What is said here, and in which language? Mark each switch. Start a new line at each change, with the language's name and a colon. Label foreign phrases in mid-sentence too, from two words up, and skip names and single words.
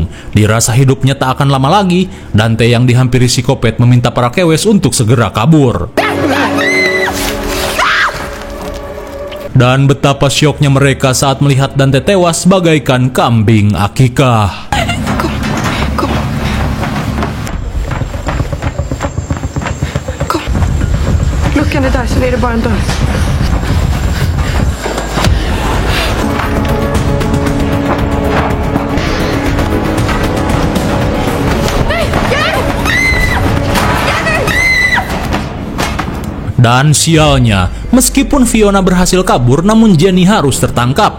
Indonesian: Dirasa hidupnya tak akan lama lagi, Dante yang dihampiri psikopat meminta para kewes untuk segera kabur. Dan betapa syoknya mereka saat melihat Dante tewas bagaikan kambing akikah.
Swedish: Luckan är där, så är det bara en dörr.
Indonesian: Dan sialnya, meskipun Fiona berhasil kabur, namun Jenny harus tertangkap.